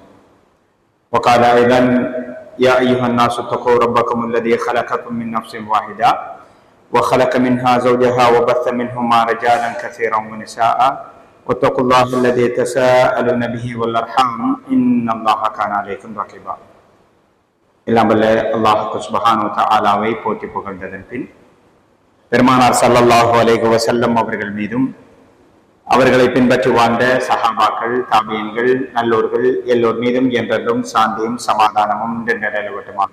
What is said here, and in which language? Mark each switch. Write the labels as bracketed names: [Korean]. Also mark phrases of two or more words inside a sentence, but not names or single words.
[Arabic] وقال أيضا: يا أيها الناس اتقوا ربكم الذي خلقكم من نفس واحدة وخلق منها زوجها وبث منهما رجالا كثيرا ونساء واتقوا الله الذي تساءلون به والأرحام إن الله كان عليكم رقيبا. [Tamil] எல்லாம் வல்ல அல்லாஹ் [Arabic] سبحانه وتعالى [Tamil] போற்றி புகழ்ந்ததன் பின் பெருமானார் [Arabic] صلى الله عليه وسلم [Tamil] அவர்கள் மீதும் அவர்களை பின்பற்றி வாழ்ந்த சஹாபாக்கள், தாபியீன்கள், நல்லோர்கள் எல்லோர் மீதும் என்றென்றும் சாந்தியும் சமாதானமும் நிலவட்டுமாக.